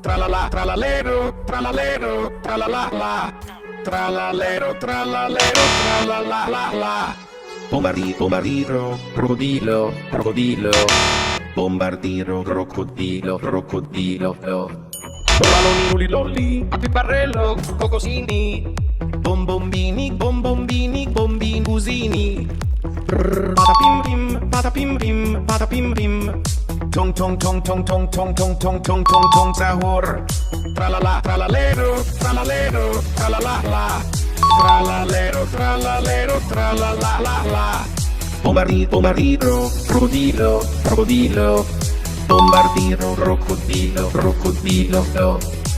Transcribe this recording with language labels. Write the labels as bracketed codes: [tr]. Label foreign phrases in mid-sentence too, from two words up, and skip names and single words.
[it] tralala, tralalero, tralalero, tralala la. Tralalero, tralalero, tralala la la. Bombardiro, crocodilo, crocodilo. Bombardiro, crocodilo, crocodilo. Balloni, lulli, lolli, a piparello, cocosini. Bombombini, bombombini, bombinusini. Patapim pim, patapim pim, patapim pim. [id] Tong tong tong tong tong tong tong tong tong tong tong sahur. [it] Tralala, tralalero, tralalero, tralala la. Tralalero, tralalero, tralala la la. Bombardiro, crocodilo, crocodilo. Bombardiro, crocodilo, crocodilo.